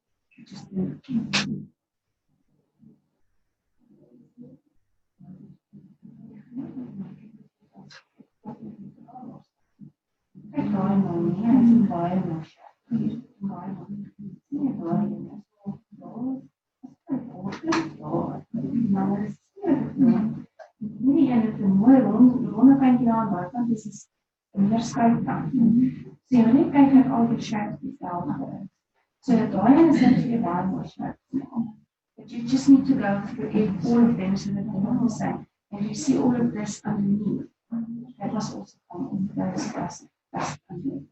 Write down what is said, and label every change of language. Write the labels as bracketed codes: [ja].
[af] Just Hierdie een het 'n mooi ronde kantjie aan buitekant, dis is 'n meer skuifkant. So jy wil net kyk dat al die shapes dieselfde is. So daai een is net weer baie mooi shapes. [en] But you just need to go through all of them so that they're not the same. And you see all of this underneath. That was also from those that's underneath.